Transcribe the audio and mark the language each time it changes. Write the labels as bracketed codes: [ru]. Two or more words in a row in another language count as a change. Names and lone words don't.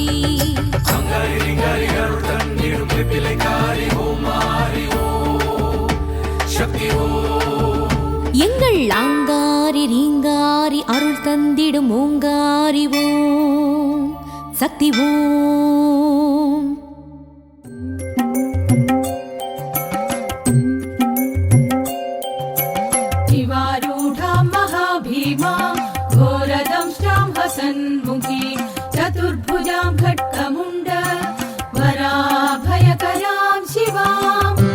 [ta] ரீங்காரி ரீங்காரி அருள் தந்திடும் வெப்பிலைக்காரி ஓம் மாறி ஓம் சக்தி எங்கள் ஆங்காரி ரீங்காரி அருள் தந்திடும் ஓங்காரி ஓம் சக்தி ஓம் [sa] शिवारूढां महाभीमां घोरदंष्टां हसन्मुखीं चतुर्भुजां खड्गमुण्ड वराभयकरां शिवाम्